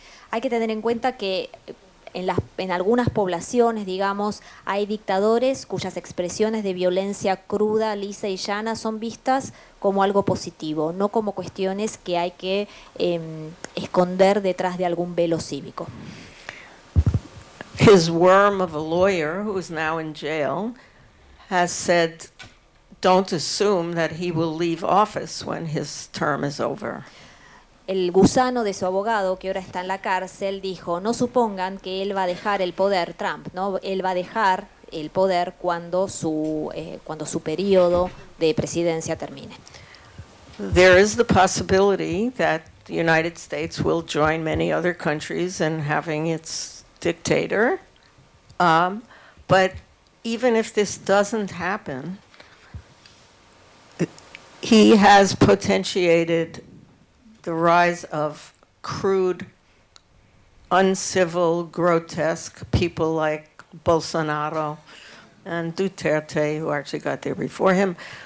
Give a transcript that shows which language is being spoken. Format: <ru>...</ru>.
<es>Hay que tener en cuenta que en algunas poblaciones, digamos, hay dictadores cuyas expresiones de violencia cruda, lisa y llana son vistas como algo positivo, no como cuestiones que hay que esconder detrás de algún velo cívico.</es> <en>His worm of a lawyer, who is now in jail, has said, don't assume that he will leave office when his term is over.</en> <es>El gusano de su abogado, que ahora está en la cárcel, dijo, no supongan que él va a dejar el poder, Trump, ¿no? Él va a dejar el poder cuando su periodo de presidencia termine.</es> <en>There is the possibility that the United States will join many other countries in having its dictator, but even if this doesn't happen, he has potentiated the rise of crude, uncivil, grotesque people like Bolsonaro and Duterte, who actually got there before him.</en>